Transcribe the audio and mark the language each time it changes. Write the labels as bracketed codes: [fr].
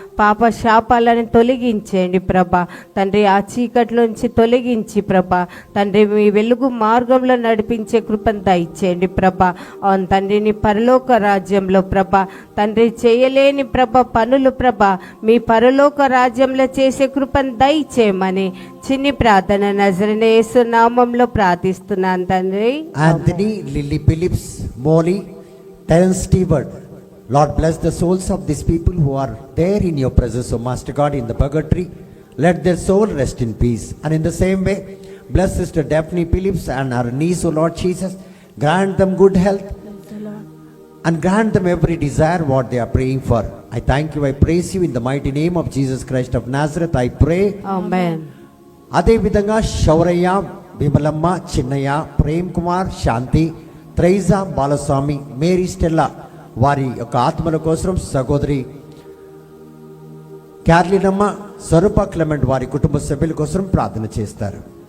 [te] పాప శాపాలను తొలగించేయండి ప్రభా. తండ్రి ఆ చీకట్లోంచి తొలగించి ప్రభా తండ్రి మీ వెలుగు మార్గంలో నడిపించే కృపను దయచేయండి ప్రభా. అవును తండ్రి, నీ పరలోక రాజ్యంలో ప్రభా తండ్రి చేయలేని ప్రభా పనులు ప్రభా మీ పరలోక రాజ్యంలో చేసే కృపను దయచేయమని చిన్ని ప్రార్థన నజరేయుడైన యేసు నామంలో ప్రార్థిస్తున్నాను తండ్రి. [en] Anthony, Lily Phillips, Molly, Terence Stewart, Lord bless the souls of these people who are there in your presence, O Master God, in the purgatory. Let their soul rest in peace. And in the same way, bless Sister Daphne Phillips and her niece, O Lord Jesus. Grant them good health. and grant them every desire what they are praying for. I thank you, I praise you in the mighty name of Jesus Christ of Nazareth. I pray. [te] ఆమేన్. అదేవిధంగా శౌరయ్య, విమలమ్మ, చిన్నయ్య, ప్రేమ్ కుమార్, శాంతి, త్రైజా, Balaswamy, Mary Stella వారి యొక్క ఆత్మల కోసం, సహోదరి క్యార్లినమ్మ, స్వరూప Clement వారి కుటుంబ సభ్యుల కోసం ప్రార్థన చేస్తారు.